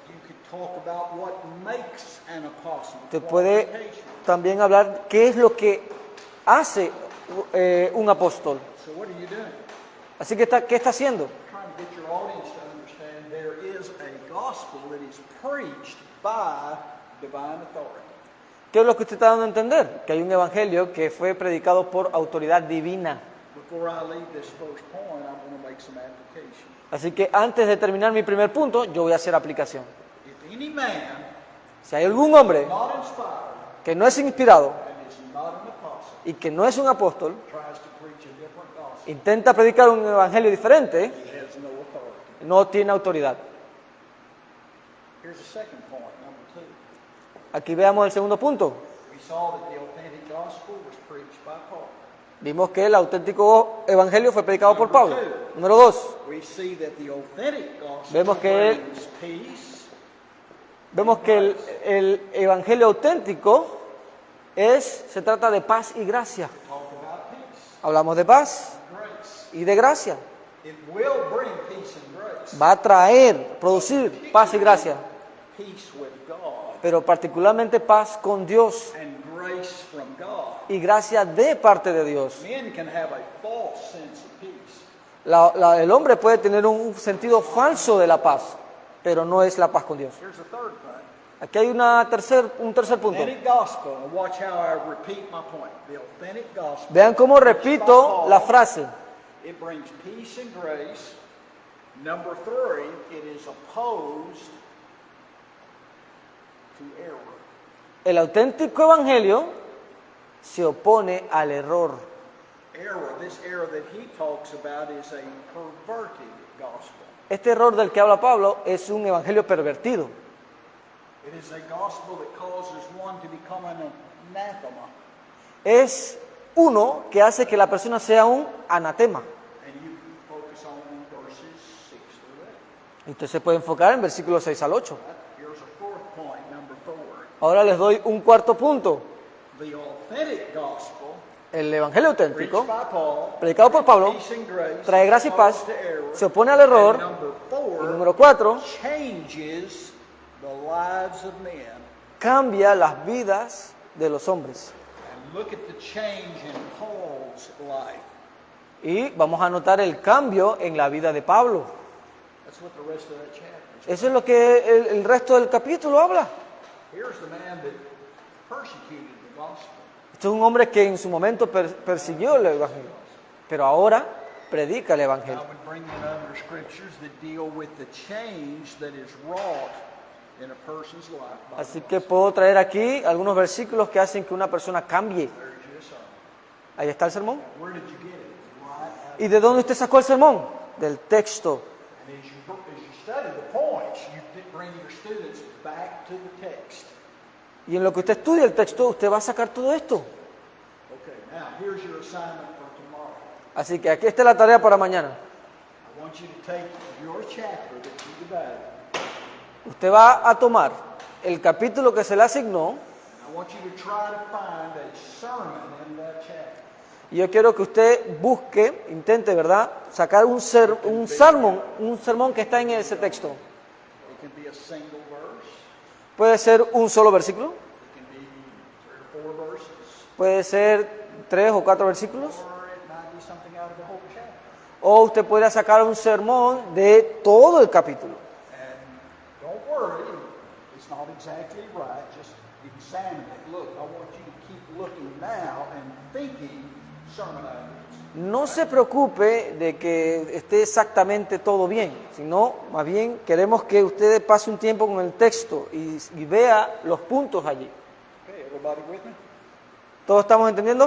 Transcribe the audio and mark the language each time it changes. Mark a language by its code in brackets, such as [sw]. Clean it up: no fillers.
[en] You could talk about what makes an apostle. [es] Usted puede [en] qualifications. [es] también hablar qué es lo que hace un apóstol. [en] So what are you doing? [es] Así que ¿qué está haciendo? [en] Trying to get your audience to understand there is a gospel that is preached by divine authority. [es] ¿Qué es lo que usted está dando a entender? Que hay un evangelio que fue predicado por autoridad divina. [en] Before I leave this first point, I'm going to make some application. [es] Así que antes de terminar mi primer punto, yo voy a hacer aplicación. [en] If any man [es] Si hay algún hombre [en] not inspired [es] que no es inspirado [en] and is not an apostle [es] y que no es un apóstol, [en] tries to preach a different gospel, [es] intenta predicar un evangelio diferente, [en] he has no authority. [es] no tiene autoridad. [en] Here's a second point, number two. [es] Aquí veamos el segundo punto. [en] We saw that the authentic gospel was preached by Paul. [es] Vimos que el auténtico evangelio fue predicado por Pablo. Número 2. [en] We see that the authentic gospel [es] Vemos que [en] brings peace. [es] Vemos que el evangelio auténtico se trata de paz y gracia. [en] Talk about peace, [es] Hablamos de paz [en] grace. [es] y de gracia. [en] It will bring peace and grace. [es] Va a traer, producir paz y gracia, [en] Peace with God [es] pero particularmente paz con Dios [en] and grace from God. [es] y gracia de parte de Dios. [en] Men can have a false sense of peace. [es] El hombre puede tener un sentido falso de la paz, pero no es la paz con Dios. [en] Here's the third thing. [es] Aquí hay un tercer punto. [en] Authentic gospel. And watch how I repeat my point. The authentic gospel. [es] Vean cómo repito la frase. [en] It brings peace and grace. Number three, it is opposed to error. [es] El auténtico evangelio se opone al error. [en] Error. This error that he talks about is a perverted gospel. [es] Este error del que habla Pablo es un evangelio pervertido. [en] It is a gospel that causes one to become an anathema. [es] Es uno que hace que la persona sea un anatema. [en] And you can focus on verses 6 through 8. [es] Y usted se puede enfocar en versículos 6 al 8. [en] Here's a fourth point, number 4. [es] Ahora les doy un cuarto punto. [en] The authentic gospel, [es] El evangelio [en] preached [es] auténtico, [en] by Paul, [es] predicado por Pablo, [en] peace and grace, [es] trae gracia y paz, [en] opposed to error. [es] se opone al error. [en] And number 4, [es] Y número 4, [en] changes the lives of men. [es] cambia las vidas de los hombres. [en] And look at the change in Paul's life. [es] Y vamos a notar el cambio en la vida de Pablo. [en] That's what the rest of that chapter is. [es] Eso es lo que el resto del capítulo habla. [en] Here's the man that persecuted the gospel. [es] Este es un hombre que en su momento persiguió el evangelio, pero ahora predica el [en] I [es] evangelio. [en] would bring in other scriptures that deal with the change that is wrought in a person's life. by [es] Así [en] the [es] que [en] gospel. [es] puedo traer aquí algunos versículos que hacen que una persona cambie. [en] There's your sermon. [es] Ahí está el sermón. [en] Where did you get it? Right out. [es] ¿Y de dónde usted sacó el sermón? Del texto. [en] And as you study the points, you bring your students back to the text. [es] Y en lo que usted estudia el texto, usted va a sacar todo esto. [en] Okay, now here's your assignment for tomorrow. [es] Así que aquí está la tarea para mañana. [en] I want you to take your chapter that you divided. [es] Usted va a tomar el capítulo que se le asignó. [en] I want you to try to find a sermon in that chapter. [es] Y yo quiero que usted busque, intente, ¿verdad?, sacar un sermón que está en ese texto. [en] It can be a single verse. [es] Puede ser un solo versículo, [en] It can be 3 or 4 verses. [es] puede ser 3 o 4 versículos, [en] Or it might be something out of the whole chapter. [es] o usted puede sacar un sermón de todo el capítulo. [en] And don't worry, it's not exactly right. Just examine it. Look, I want you to keep looking now and thinking sermon ideas. [es] No se preocupe de que esté exactamente todo bien, sino más bien queremos que usted pase un tiempo con el texto y vea los puntos allí. [en] Okay, everybody with me? [es] ¿Todos estamos entendiendo?